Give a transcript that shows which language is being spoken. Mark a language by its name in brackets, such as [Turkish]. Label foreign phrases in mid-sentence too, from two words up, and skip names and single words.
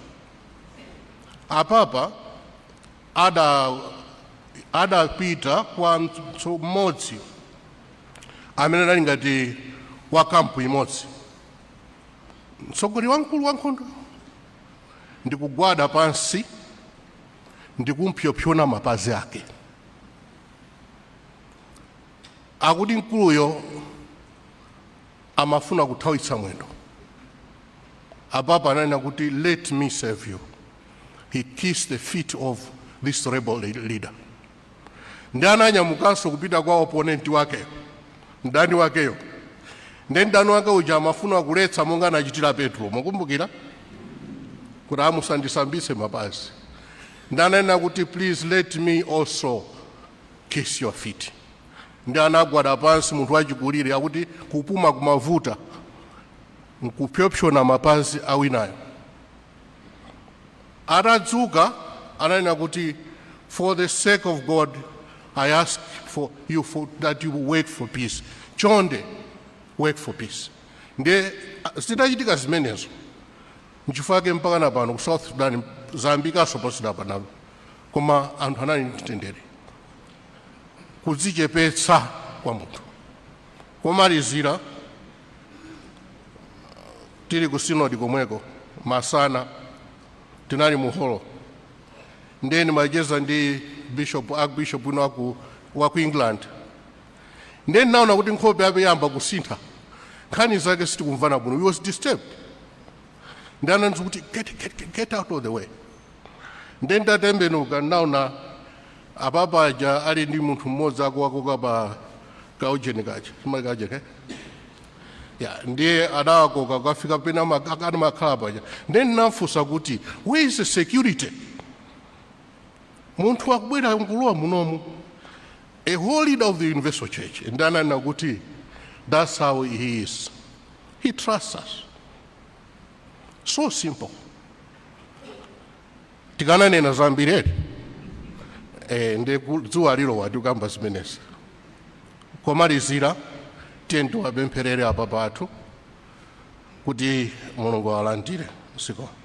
[Nyanja] Apapa adapita kwa mmodzi amene anali ngati wa kampu imodzi, mtsogoleri wamkulu wa nkhondo, ndikugwada pansi ndikumpyopyona mapazi ake. Akuti mkuluyo amafuna kuthawitsa mwendo. Apapa ananena kuti, [English] let me serve you. He kissed the feet of this rebel leader. [Nyanja] Ndi ananyamukanso kupita kwa opponent wake, mdani wakeyo. Ndi mdani wake uja amafuna kuletsa monga anachitira Petro, mukumbukira? Kuti amusandisambise mapazi. Ndi ananena kuti, [English] please let me also kiss your feet. [Nyanja] Ndi anagwada pansi munthu wachikulire akuti kupuma kumavuta nkupyopyona mapazi awinayo. Atadzuka ananena kuti, [English] for the sake of God I ask for you that you work for peace. Chonde, work for peace. [Nyanja] Ndiye zitachitika zimenezo nchifukwa mpaka na pano ku South Sudan zambikaso pasida pano, koma anthu anali ndi mtendere. Kudzichepetsa kwa munthu. Komalizira tili ku sinodi komweko masana tinali muholo, ndiye ndimacheza ndi Archbishop wina wa ku England. Ndiye ndinaona kuti nkhope yake yamba kusintha, nkhani zake sitikumvana bwino. [English] He was disturbed. [Nyanja] Ndiye ananena kuti [English] get out of the way. [Nyanja] Ndiye ndatembenuka ndinaona apapa aja ali ndi munthu mmodzi akuwakoka pa kaujeni kaja, simakaje ke? Yeah, ndiye adawakoka kafika pena akana makhala paja. Ndiye ndinafunsa kuti, [English] where is the security? [Nyanja] Munthu akubwera mkulowa munomu, [English] a whole leader of the Universal Church. [Nyanja] And ananena kuti, [English] that's how he is. He trusts us. So simple. [Nyanja] Tikananena zambiri ndi dzulo alilowa tikamba zimenezi. Komalizira tiye tiwapempherere apa pathu kuti Mulungu awalandire msiko.